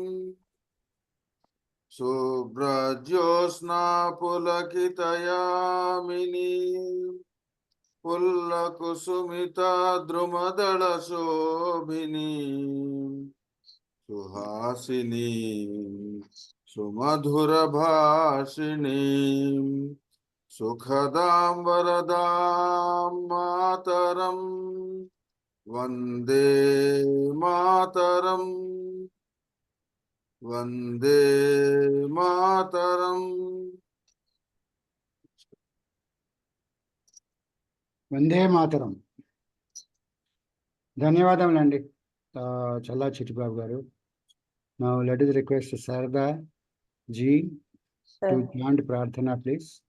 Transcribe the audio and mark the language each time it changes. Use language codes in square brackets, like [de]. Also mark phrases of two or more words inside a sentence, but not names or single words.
[sa] सुब्रज्योस्ना पुलकितयामिनी पुल्लकुसुमित द्रुमदल शोभिनी सुहासिनी सुमधुर भाषिणी सुखदां वरदां मातरम् वन्दे मातरम्. वन्दे मातरम्. वन्दे मातरम्. [te] ధన్యవాదములండి చల్లా చిట్టిబాబు గారు. [en] Now let us request Sarada ji to chant Prarthana, please.